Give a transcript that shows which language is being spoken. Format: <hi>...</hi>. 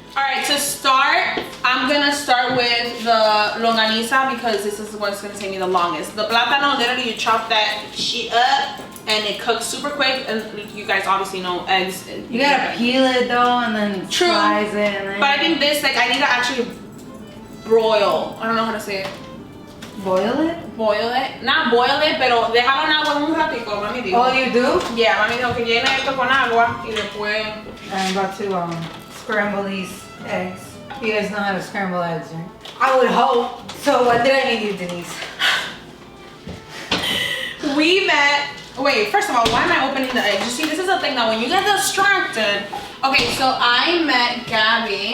<en>Alright, to start, I'm gonna start with the longaniza, because this is what's gonna take me the longest. The plátano, literally you chop that shit up and it cooks super quick, and you guys obviously know eggs. You gotta peel it though, and then slice it. And then... But I think this, like, I need to actually broil. I don't know how to say it. Boil it? Boil it. Not boil it,</en> <es>pero déjalo en agua un ratico, mami dijo.</es> <en>Oh, you do?</en> <es>Yeah, mami dijo que llena esto con agua y después...</es> <en>I'm about to scramble these eggs. You guys know how to scramble eggs, right? I would hope. So what did I need you, Denise? We met... Wait, first of all, why am I opening the eggs? You see, this is the thing that when you get distracted... Okay, so I met Gabby.</en>